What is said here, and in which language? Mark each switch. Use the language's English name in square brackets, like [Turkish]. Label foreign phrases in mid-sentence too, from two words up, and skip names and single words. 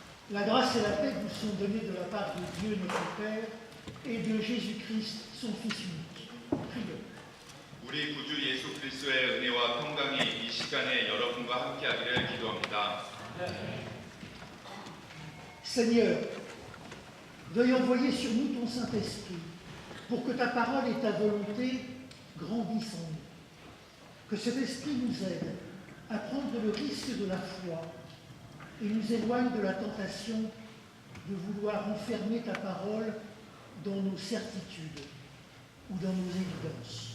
[French] La grâce et la paix vous sont données de la part de Dieu notre Père et de Jésus-Christ, son Fils unique. Prions. [Korean] 우리 구주 예수 그리스도의 은혜와 평강이 이 시간에 여러분과 함께하기를 기도합니다. [French] Seigneur, veuille envoyer sur nous ton Saint-Esprit pour que ta parole et ta volonté grandissent en nous. Que cet esprit nous aide à prendre le risque de la foi et nous éloigne de la tentation de vouloir enfermer ta parole dans nos certitudes ou dans nos évidences.